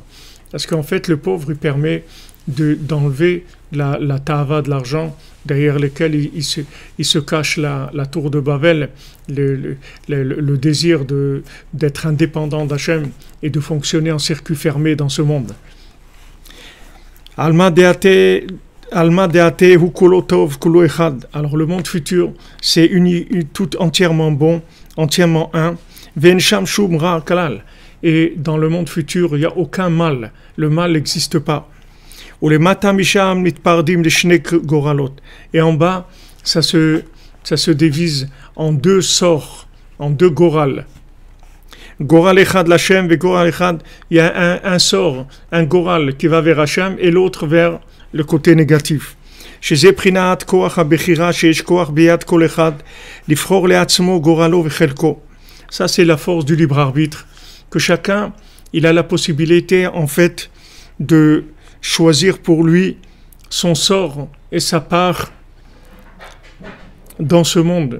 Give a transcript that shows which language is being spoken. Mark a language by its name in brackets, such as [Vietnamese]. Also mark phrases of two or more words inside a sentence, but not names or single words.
[French] Parce qu'en fait, le pauvre, il permet d'enlever la tava de l'argent derrière lequel il se cache la tour de Babel, le désir d'être indépendant d'Hachem et de fonctionner en circuit fermé dans ce monde. [Hebrew] עלמא דאתי הוא כולו טוב כולו אחד. [French] Alors le monde futur, c'est tout entièrement bon, entièrement un. [Hebrew] ואין שם שום רע כלל. [French] Et dans le monde futur, il n'y a aucun mal. Le mal n'existe pas. Et en bas, ça se divise en deux sorts, en deux goral. [Hebrew] גורל אחד להשם, et גורל אחד, [French] il y a un sort, un goral qui va vers Hachem et l'autre vers le côté négatif. Ça, c'est la force du libre arbitre, que chacun, il a la possibilité, en fait, de choisir pour lui son sort et sa part dans ce monde.